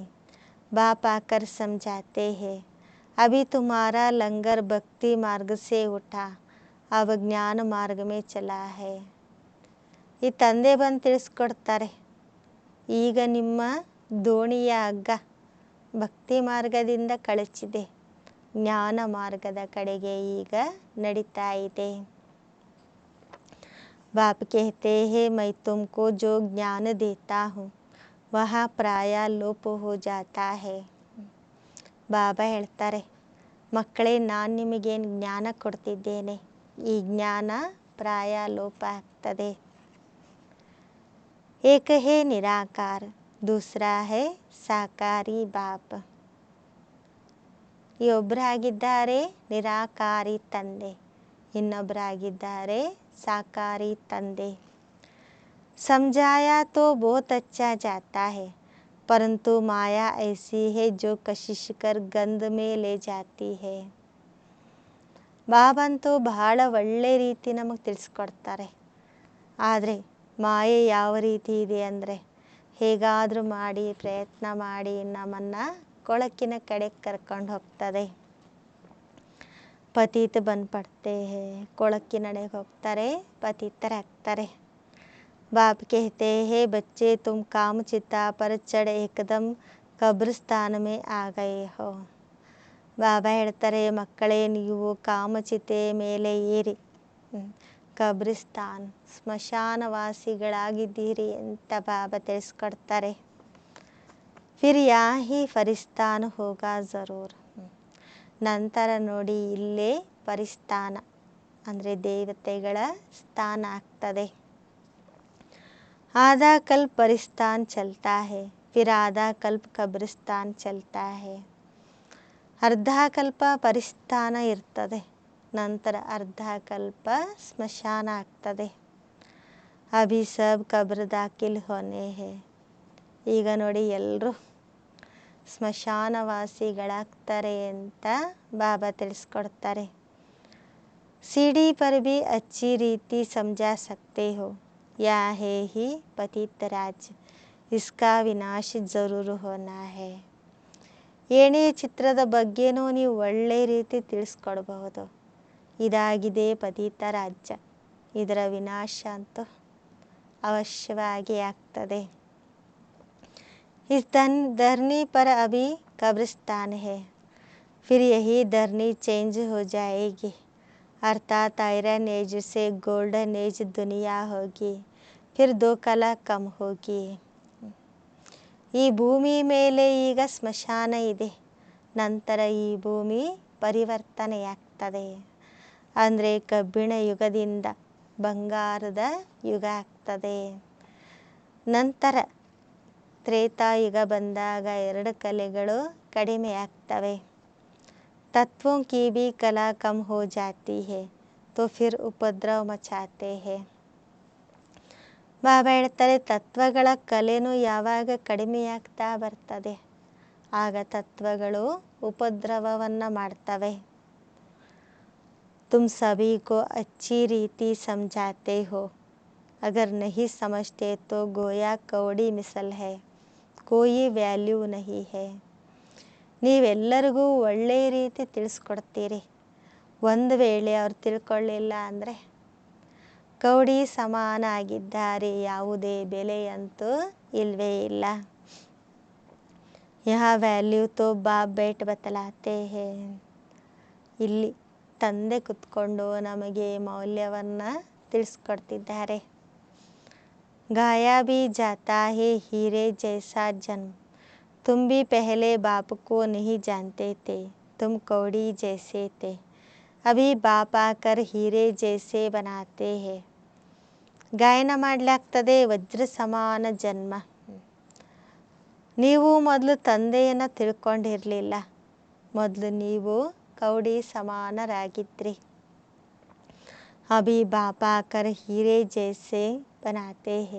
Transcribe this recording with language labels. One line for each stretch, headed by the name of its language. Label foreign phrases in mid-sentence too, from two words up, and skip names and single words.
Hindi: बाप आकर समझाते हैं अभी तुम्हारा लंगर भक्ति मार्ग से उठा, अब ज्ञान मार्ग में चला है.
Kannada: ಈ ತಂದೆ ಬಂದು ತಿಳಿಸ್ಕೊಡ್ತಾರೆ, ಈಗ ನಿಮ್ಮ ದೋಣಿಯ ಹಗ್ಗ ಭಕ್ತಿ ಮಾರ್ಗದಿಂದ ಕಳಚಿದೆ, ಜ್ಞಾನ ಮಾರ್ಗದ ಕಡೆಗೆ ಈಗ ನಡೀತಾ ಇದೆ.
Hindi: बाप कहते हैं मैं तुमको जो ज्ञान देता हूँ वह प्राय लोप हो जाता है.
Kannada: ಬಾಬಾ ಹೇಳ್ತಾರೆ, ಮಕ್ಕಳೇ ನಾನು ನಿಮಗೇನು ಜ್ಞಾನ ಕೊಡ್ತಿದ್ದೇನೆ, ಈ ಜ್ಞಾನ ಪ್ರಾಯ ಲೋಪ ಆಗ್ತದೆ.
Hindi: एक है निराकार, दूसरा है साकारी बाप.
Kannada: ಈ ಒಬ್ಬರಾಗಿದ್ದಾರೆ ನಿರಾಕಾರಿ ತಂದೆ, ಇನ್ನೊಬ್ಬರಾಗಿದ್ದಾರೆ साकारी ತಂದೆ.
Hindi: समझाया तो बहुत अच्छा जाता है परंतु माया ऐसी है जो कशिश कर गंध में ले जाती है.
Kannada: ಬಾಬಂತೂ ಬಹಳ ಒಳ್ಳೆ ರೀತಿ ನಮಗೆ ತಿಳಿಸ್ಕೊಡ್ತಾರೆ. ಆದರೆ ಮಾಯೆ ಯಾವ ರೀತಿ ಇದೆ ಅಂದರೆ, ಹೇಗಾದರೂ ಮಾಡಿ ಪ್ರಯತ್ನ ಮಾಡಿ ನಮ್ಮನ್ನು ಕೊಳಕಿನ ಕಡೆ ಕರ್ಕೊಂಡು ಹೋಗ್ತದೆ. ಪತೀತ ಬಂದು
Hindi: पड़ते हैं,
Kannada: ಕೊಳಕಿನಡೆಗೆ ಹೋಗ್ತಾರೆ, ಪತೀತರಾಗ್ತಾರೆ.
Hindi: बाप कहते हैं बच्चे तुम काम चिता पर चढ़ एकदम कब्रिस्तान में आ गए हो.
Kannada: ಬಾಬಾ ಹೇಳ್ತಾರೆ, ಮಕ್ಕಳೇ ನೀವು ಕಾಮಚಿತೆ ಮೇಲೆ ಏರಿ ಕಬ್ರಿಸ್ತಾನ್ ಸ್ಮಶಾನವಾಸಿಗಳಾಗಿದ್ದೀರಿ ಅಂತ ಬಾಬಾ ತಿಳಿಸ್ಕೊಡ್ತಾರೆ.
Hindi: फिर यही फरिस्तान होगा जरूर.
Kannada: ನಂತರ ನೋಡಿ ಇಲ್ಲೇ ಪರಿಸ್ಥಾನ ಅಂದರೆ ದೇವತೆಗಳ ಸ್ಥಾನ ಆಗ್ತದೆ.
Hindi: आधा कल्प परिस्थान चलता है, फिर आधा कल्प कब्रिस्तान चलता है.
Kannada: ಅರ್ಧ ಕಲ್ಪ ಪರಿಸ್ಥಾನ ಇರ್ತದೆ, ನಂತರ ಅರ್ಧ ಕಲ್ಪ ಸ್ಮಶಾನ ಆಗ್ತದೆ.
Hindi: अभी सब कब्र दाखिल होने हैं.
Kannada: ಈಗ ನೋಡಿ ಎಲ್ಲರೂ ಸ್ಮಶಾನವಾಸಿಗಳಾಗ್ತಾರೆ ಅಂತ ಬಾಬಾ ತಿಳಿಸ್ಕೊಡ್ತಾರೆ.
Hindi: सीढ़ी पर भी अच्छी रीति समझा सकते हो, या है ही पतित राज, इसका विनाश जरूर होना है.
Kannada: ಏಣಿ ಚಿತ್ರದ ಬಗ್ಗೆನೂ ನೀವು ಒಳ್ಳೆ ರೀತಿ ತಿಳಿಸ್ಕೊಡ್ಬಹುದು. ಇದಾಗಿದೆ ಪತಿತ ರಾಜ್ಯ, ಇದರ ವಿನಾಶ ಅಂತೂ ಅವಶ್ಯವಾಗಿ ಆಗ್ತದೆ.
Hindi: इस धरनी पर अभी कब्रिस्तान है, फिर यही धरनी चेंज हो जाएगी, अर्थात
English: iron age
Hindi: से
English: golden age
Hindi: दुनिया होगी, फिर दो कला कम होगी.
Kannada: ಈ ಭೂಮಿ ಮೇಲೆ ಈಗ ಸ್ಮಶಾನ ಇದೆ, ನಂತರ ಈ ಭೂಮಿ ಪರಿವರ್ತನೆಯಾಗ್ತದೆ. ಅಂದರೆ ಕಬ್ಬಿಣ ಯುಗದಿಂದ ಬಂಗಾರದ ಯುಗ ಆಗ್ತದೆ. ನಂತರ ತ್ರೇತಾಯುಗ ಬಂದಾಗ ಎರಡು ಕಲೆಗಳು ಕಡಿಮೆ ಆಗ್ತವೆ.
Hindi: तत्वों की भी कला कम हो जाती है तो फिर उपद्रव मचाते हैं.
Kannada: ಬಾಬಾ ಹೇಳ್ತಾರೆ, ತತ್ವಗಳ ಕಲೆನೂ ಯಾವಾಗ ಕಡಿಮೆಯಾಗ್ತಾ ಬರ್ತದೆ ಆಗ ತತ್ವಗಳು ಉಪದ್ರವವನ್ನು ಮಾಡ್ತವೆ.
Hindi: तुम सभी को अच्छी रीति समझाते हो, अगर नहीं समझते तो गोया कौड़ी मिसल है, कोई ವ್ಯಾಲ್ಯೂ नहीं है.
Kannada: ನೀವೆಲ್ಲರಿಗೂ ಒಳ್ಳೆಯ ರೀತಿ ತಿಳಿಸ್ಕೊಡ್ತೀರಿ, ಒಂದು ವೇಳೆ ಅವ್ರು ತಿಳ್ಕೊಳ್ಳಿಲ್ಲ ಅಂದರೆ ಕೌಡಿ ಸಮಾನ ಆಗಿದ್ದಾರೆ, ಯಾವುದೇ ಬೆಲೆಯಂತೂ ಇಲ್ಲವೇ ಇಲ್ಲ.
Hindi: यह वैल्यू तो बाप बैठ बतलाते हैं.
Kannada: ಇಲ್ಲಿ ತಂದೆ ಕುತ್ಕೊಂಡು ನಮಗೆ ಮೌಲ್ಯವನ್ನು ತಿಳಿಸ್ಕೊಡ್ತಿದ್ದಾರೆ.
Hindi: गाया भी जाता है हीरे जैसा जन्म, तुम भी पहले बाप को नहीं जानते थे, तुम कौड़ी जैसे थे, अभी बाप आकर हीरे जैसे बनाते हैं.
Kannada: ಗಾಯನ ಮಾಡಲಾಗ್ತದೆ ವಜ್ರ ಸಮಾನ ಜನ್ಮ. ನೀವು ಮೊದಲು ತಂದೆಯನ್ನು ತಿಳ್ಕೊಂಡಿರಲಿಲ್ಲ, ಮೊದಲು ನೀವು ಕೌಡಿ ಸಮಾನರಾಗಿದ್ರಿ.
Hindi: अभी बाप आकर हीरे जैसे बनाते हैं.